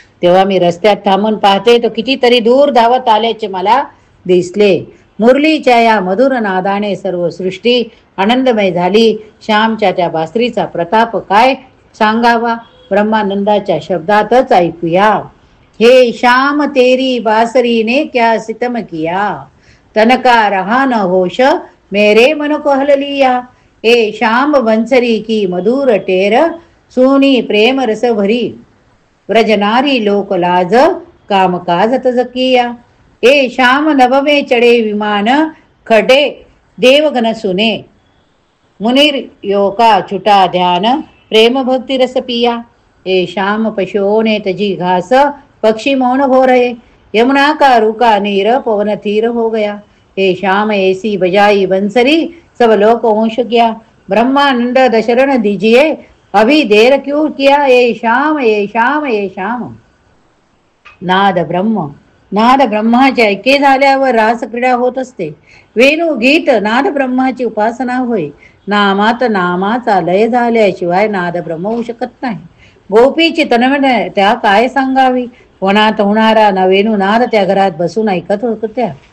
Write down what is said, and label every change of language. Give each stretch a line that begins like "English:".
Marathi: तेव्हा मी रस्त्यात थांबून पाहते, तो कितीतरी दूर धावत आल्याचे मला दिसले. मुरलीच्या या मधुर नादाने सर्व सृष्टी आनंदमय झाली. श्यामच्या त्या बासरीचा प्रताप काय सांगावा, ब्रह्मानंदाच्या शब्दातच ऐकूया.
Hindi: हे श्याम तेरी बासरी ने क्या सितम किया, तनका रहा न होश मेरे मन को हल लिया. ए श्याम बंसरी की मधुर टेर, सुनी प्रेम रस भरी, व्रजनारी लोक लाज कामकाज तज किया. ए श्याम नभ में चढ़े विमान, खडे देवगन सुने, मुनिर योका छुटा ध्यान, प्रेम भक्ति रस पिया. ए श्याम पशुओं ने तजी घास, पक्षी मौन हो रहे, यमुना का रुका नीर पवन थीर हो गया. हे श्याम ऐसी बजाई बंसरी, सब लोक होश गया. ब्रह्मानंद दशरण दीजिए, अभी देर क्यों किया. ए श्याम, ए श्याम, ए श्याम.
Marathi: नाद ब्रह्म, नाद ब्रह्माचे ऐके झाल्यावर रासक्रीडा होत असते. वेणू गीत नाद ब्रह्माची उपासना होय. नामात नामाचा लय झाल्याशिवाय नाद ब्रह्म होऊ शकत नाही. गोपीची तन्मय त्या काय सांगावी. वनात होणारा वेणू नाद त्या घरात बसून ऐकत होत्या.